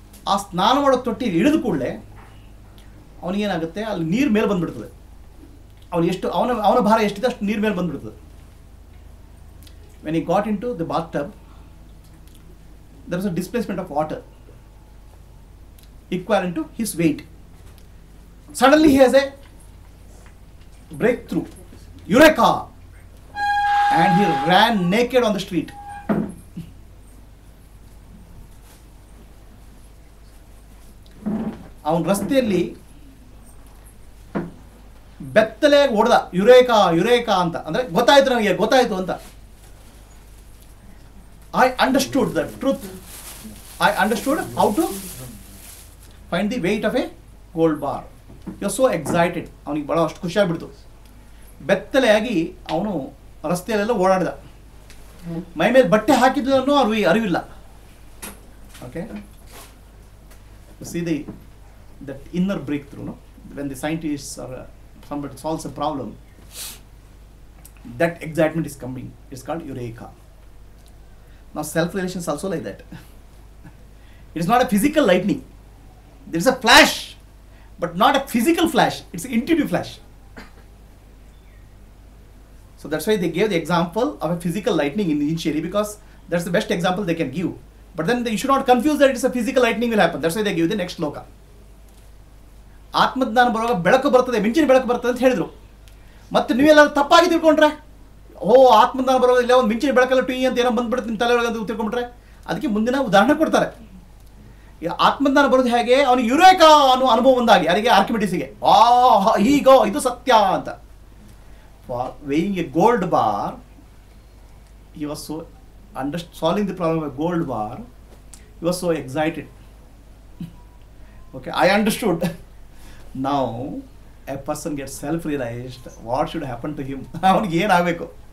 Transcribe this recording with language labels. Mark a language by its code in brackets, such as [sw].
[kn] ಆ ಸ್ನಾನ ಮಾಡೋ ತೊಟ್ಟಿಯಲ್ಲಿ ಇಳಿದ ಕೂಡಲೇ ಅವನಿಗೇನಾಗುತ್ತೆ, ಅಲ್ಲಿ ನೀರು ಮೇಲೆ ಬಂದ್ಬಿಡ್ತದೆ. ಅವನ ಭಾರ ಎಷ್ಟಿದೆ ಅಷ್ಟು ನೀರು ಮೇಲೆ ಬಂದ್ಬಿಡ್ತದೆ. [en] When he got into the bathtub, there was a displacement of water equivalent to his weight. Suddenly he has a breakthrough, eureka, and he ran naked on the street. [kn] ಅವನ ರಸ್ತೆಯಲ್ಲಿ ಬೆತ್ತಲೆಯಾಗಿ ಹೊಡೆದ, ಯುರೇಕಾ ಯುರೇಕಾ ಅಂತ, ಅಂದರೆ ಗೊತ್ತಾಯ್ತು ನನಗೆ, ಗೊತ್ತಾಯ್ತು ಅಂತ. [en] I understood the truth, I understood how to find the weight of a gold bar. You are so excited. [kn] ಅವನಿಗೆ ಭಾಳ ಅಷ್ಟು ಖುಷಿಯಾಗ್ಬಿಡ್ತು. ಬೆತ್ತಲೆಯಾಗಿ ಅವನು ರಸ್ತೆಯಲ್ಲೆಲ್ಲ ಓಡಾಡಿದ. ಮೈ ಮೇಲೆ ಬಟ್ಟೆ ಹಾಕಿದ್ದನ್ನು ಅರಿವಿಲ್ಲ. [en] Okay, see that inner breakthrough, no? When the scientists or somebody solves a problem, that excitement is coming. It's called eureka. Now self-realization is also like that. It is not a physical lightning. There is a flash, but not a physical flash. It's an intuitive flash. So that's why they gave the example of a physical lightning in initially, because that's the best example they can give. But then you should not confuse that it's a physical lightning will happen. That's why they give the next shloka. [kn] ಆತ್ಮಜ್ಞಾನ ಬರುವಾಗ ಬೆಳಕು ಬರ್ತದೆ, ಮಿಂಚಿನ ಬೆಳಕು ಬರ್ತದೆ ಅಂತ ಹೇಳಿದ್ರು. ಮತ್ತೆ ನೀವೆಲ್ಲರೂ ತಪ್ಪಾಗಿ ತಿಳ್ಕೊಂಡ್ರೆ, ಓ ಆತ್ಮಜ್ಞಾನ ಬರೋದು ಇಲ್ಲ, ಒಂದು ಮಿಂಚಿನ ಬೆಳಕಲ್ಲ ಟೀ ಅಂತ ಏನೋ ಬಂದ್ಬಿಡುತ್ತೆ ನಿಮ್ಮ ತಲೆ ಒಳಗೆ ತಿಳ್ಕೊಂಡ್ಬಿಟ್ರೆ, ಅದಕ್ಕೆ ಮುಂದಿನ ಉದಾಹರಣೆ ಕೊಡ್ತಾರೆ. ಆತ್ಮಜ್ಞಾನ ಬರೋದು ಹೇಗೆ, ಅವನಿಗೆ ಯುರೇಕಾ ಅನ್ನೋ ಅನುಭವ ಬಂದಾಗಿ, ಯಾರಿಗೆ ಆರ್ಕಿಮಿಡಿಸ್ಗೆ, ಹೀಗೋ ಇದು ಸತ್ಯ ಅಂತ. [en] For weighing a gold bar, he was so solving the problem of a gold bar, he was so excited. Okay, I understood. Now a person gets self-realized, what should happen to him? [kn] ಅವನಿಗೆ ಏನಾಗಬೇಕು?